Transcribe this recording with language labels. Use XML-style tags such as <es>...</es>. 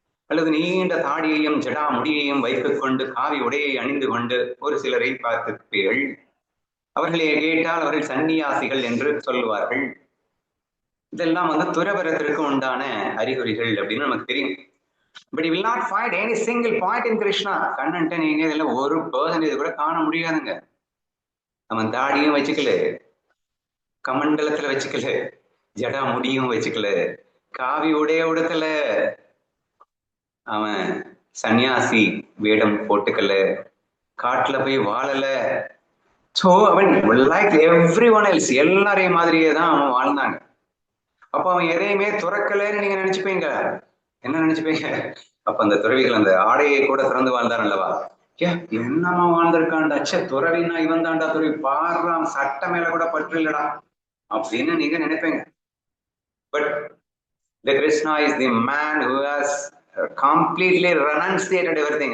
<ta>அல்லது நீண்ட தாடியையும் ஜடா முடியையும் வைத்துக் கொண்டு காவி உடையை அணிந்து கொண்டு ஒரு சிலரை பார்த்திருப்பீர்கள். அவர்களை கேட்டால் அவர்கள் சன்னியாசிகள் என்று சொல்லுவார்கள். இதெல்லாம் துறவரத்திற்கு உண்டான அறிகுறிகள் அப்படின்னு நமக்கு தெரியும்.</ta> <en>But you will not find any single point in Krishna.</en> <ta>கண்ணன்ட்ட நீங்க இதெல்லாம் ஒரு % கூட காண முடியாதுங்க. அவன் தாடியும் வச்சுக்கல, கமண்டலத்துல வச்சுக்கல, ஜடா முடியும் வச்சுக்கல, காவி உடைய உடுக்கல, அவன் சன்னியாசி வேடம் போட்டுக்கல, காட்டுல போய் வாழல. சோ அவன்</ta> <en>like everyone else,</en> <ta>எல்லாரையும் மாதிரியே தான் அவன் வாழ்ந்தாங்க. அப்ப அவன் எதையுமே துறக்கலன்னு நீங்க நினைச்சுப்பீங்க. என்ன நினைச்சுப்பீங்க? அப்ப அந்த துறவிகள் அந்த ஆடையை கூட திறந்து வாழ்ந்தார் அல்லவா? என்னமா வாழ்ந்திருக்கான்டா, துறவினா இவன் தாண்டா துறவி, பாடுறான், சட்ட மேல கூட பற்று இல்லடா அப்படின்னு நீங்க நினைப்பீங்க.</ta> <en>But the Krishna is the man who has completely renunciated everything.</en>